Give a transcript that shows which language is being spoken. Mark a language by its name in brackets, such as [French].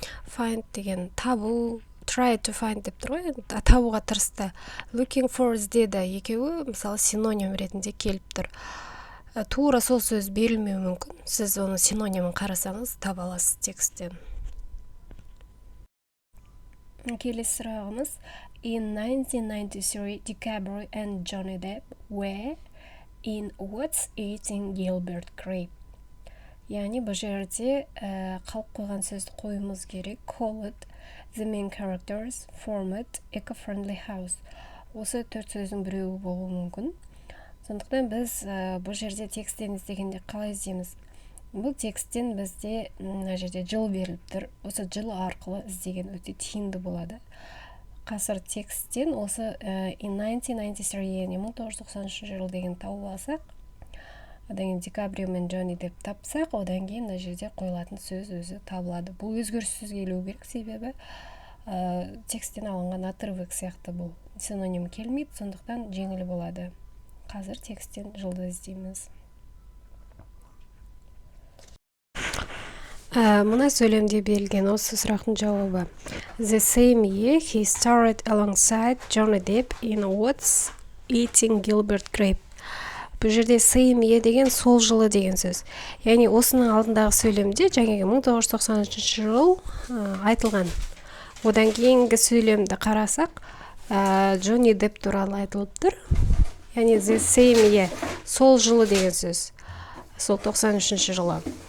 [Kazakh] Find деген табу, [English] try to find [Kazakh] деп тұр ғой, табуға тырысты. [English] Looking for [Kazakh] іздеді, екеуі мысалы синоним ретінде келіп тұр. Тура сол сөз берілмеуі мүмкін. Сіз оны синонимін қарасаңыз таба аласыз тексттен. Келесі сұрағымыз. [English] In 1993, DiCaprio and Johnny Depp were in What's Eating Gilbert Grape. [Kazakh] Яғни бұл жерде қалып қойған сөзді қойымыз керек. [English] Call it, the main characters, format, eco-friendly house. [Kazakh] Осы төрт сөздің біреуі болуы мүмкін. Сондықтан біз бұл жерде тексттен іздегенде қалай іздейміз? Бұл тексттен бізде мына жерде жыл беріліп тұр. Осы жыл арқылы іздеген өте тиімді болады. Қазір тексттен осы [English] in 1993, [Kazakh] 1993 жыл деген тауып алсақ, одан кейін Ди-Каприо мен Джонни деп тапсақ, одан кейін мына жерде қойылатын сөз өзі табылады. Бұл өзгеріссіз келу керек, себебі тексттен алынған отрывок сияқты бұл синоним келмейді, сондықтан жеңіл болады. Қазір тексттен жылды іздейміз. Мына сөйлемде берілген осы сұрақтың жауабы. [English] The same year he starred alongside Johnny Depp in What's Eating Gilbert Grape. [Kazakh] Бұл жерде [English] same year [Kazakh] деген сол жылы деген сөз. Яғни осының алдындағы сөйлемде жаңағы 1993 жыл айтылған. Одан кейінгі сөйлемді қарасақ, Джонни Депп туралы айтылып тұр. Яғни [English] the same year, [Kazakh] сол жылы деген сөз. Сол 93 жылы.